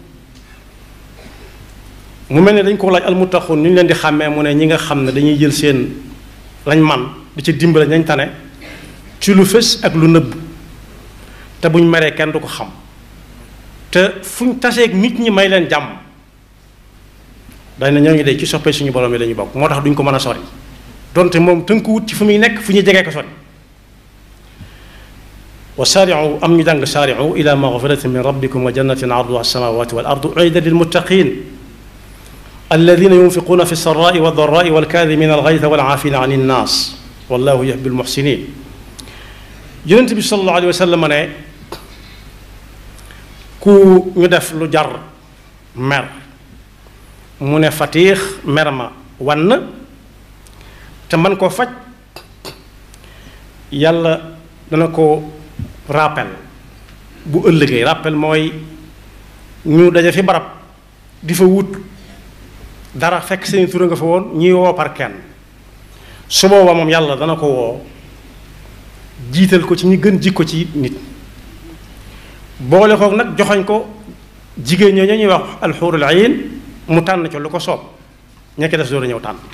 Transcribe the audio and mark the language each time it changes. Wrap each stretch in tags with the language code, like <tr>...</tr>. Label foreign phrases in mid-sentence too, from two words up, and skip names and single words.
<wo>mu mel ne dañ ko laaj almuttaquun ñu leen di xàmmee mu ne ñi nga xam ne dañuy jël seen lañ man di ci dimbale ñañ tane ci lu fës ak lu nëbb te buñ meree kenn du ko xam te fuñ taseeg nit ñi may leen jàmm dañ ne ñooñu de ci soppee suñu borom yi la ñu bokk moo tax duñ ko mën a sori donte moom tënkuwut ci fu muy nekk fu ñuy jegee ko sori</wo> <ar>وسارعوا</ar> <wo>am ñu jàng</wo> <ar>سارعوا إلى مغفرة من ربكم وجنة عرضها السماوات والأرض أعدت للمتقين الذين ينفقون في السراء والضراء والكاظمين الغيظ والعافين عن الناس والله يحب المحسنين</ar> <wo>yonent bi</wo> <ar>صلى الله عليه وسلم</ar> <wo>ne ku ñu def lu jar mer mu ne fatiix mer ma wann te man koo faj yàlla dana ko rappel bu ëllëgee rappel mooy ñu daje fi barab di fa wut dara fekk seen tura nga fa woon ñuy woo par kenn su booba moom yàlla dana ko woo jiital ko ci ñi gën jikko ci nit boole ko nag joxoñ ko jigéen ñoo ñuy wax</wo> <ar>الحور العين</ar> <wo>mu tànn ci lu ko soob ñekk des door a ñëw tànn</wo>